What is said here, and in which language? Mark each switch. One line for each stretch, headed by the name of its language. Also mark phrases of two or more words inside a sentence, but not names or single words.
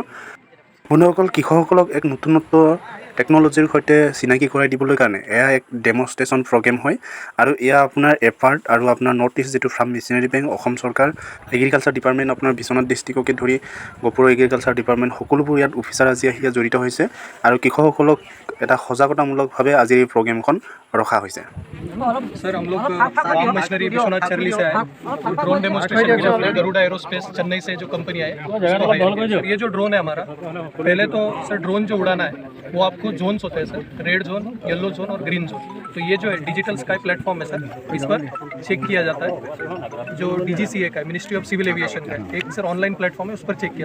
Assamese: বন্ধুসকল, কৃষকসকলক এক নতুনত্ব টেকন'লজিৰ সৈতে চিনাকি কৰাই দিবলৈ কাৰণে এয়া এক
English: demonstration program
Assamese: হয়। আৰু এয়া আপোনাৰ এপাৰ্ট আৰু আপোনাৰ নৰ্থ ইষ্ট যিটো
English: farm machinery bank,
Assamese: অসম চৰকাৰ,
English: agriculture department,
Assamese: আপোনাৰ বিশ্বনাথ ডিষ্ট্ৰিক্টকে ধৰি গহপুৰ
English: agriculture department,
Assamese: সকলোবোৰ ইয়াত অফিচাৰ আজি আহি জড়িত হৈছে। আৰু কৃষকসকলক এটা সজাগতামূলকভাৱে আজি এই প্ৰগ্ৰেমখন ৰখা হৈছে।
Hindi: सर, हम लोग
English: farm machinery
Hindi: विश्वनाथ चरली से आए।
English: drone demonstration
Hindi: के लिए अपने गरुड़ा एरोस्पेस चेन्नई से जो कंपनी आई सर, ये जो ड्रोन है हमारा, पहले तो सर ड्रोन जो उड़ाना है वो आपको जोन्स होते हैं सर,
English: red zone, yellow zone
Hindi: और
English: green zone.
Hindi: तो ये जो है
English: digital sky platform
Hindi: है सर, इस पर चेक किया जाता है जो DGCA का है,
English: Ministry of Civil Aviation
Hindi: का एक सर
English: online platform
Hindi: है, उस पर चेक किया।